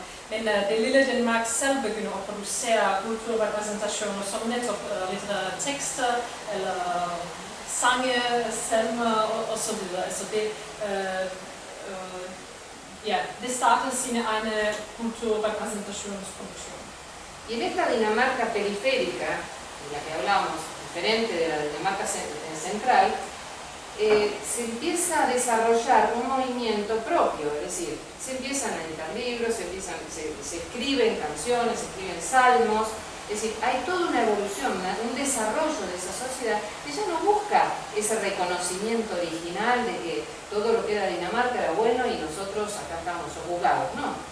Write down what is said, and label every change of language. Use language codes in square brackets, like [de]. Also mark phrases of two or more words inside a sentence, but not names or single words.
[da] Men det lille Danmark selv begynder at producere kulturrepræsentationer som netop litterære tekster, eller sange, salmer og så videre. Altså det startede sine egne kulturrepræsentationsproduktioner. [es] Y en esta Dinamarca periférica, de la que hablábamos, diferente de la Dinamarca central, se empieza a desarrollar un movimiento propio, es decir, se empiezan a editar libros, se escriben canciones, se escriben salmos, es decir, hay toda una evolución, un desarrollo de esa sociedad que ya no busca ese reconocimiento original de que todo lo que era Dinamarca era bueno y nosotros acá estamos juzgados, no.